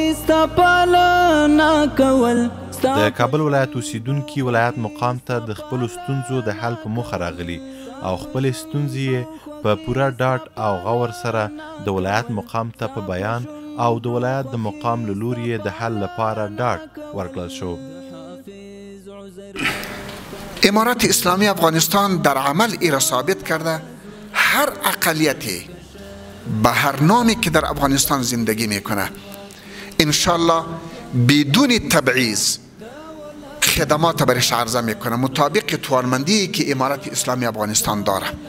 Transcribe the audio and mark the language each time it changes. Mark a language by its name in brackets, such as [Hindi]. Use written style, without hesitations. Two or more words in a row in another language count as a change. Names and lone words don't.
[Pashto] د کابل ولایت اوسیدونکي ولایت مقام ته د خپلو ستونزو د حل په موخه راغلي او خپلې ستونزې یې په پوره ډاډ او غور سره د ولایت مقام ته په بیان او د ولایت د مقام له لوري یې د حل لپاره ډاډ ورکړل شو. [Persian] امارات اسلامی افغانستان در عمل را ثابت کرده هر اقلیتی به هر نامی که در افغانستان زندگی میکنه انشالله بدون تبعیض خدمات برش عرضه میکنه مطابق توانمندی که امارات اسلامی افغانستان داره.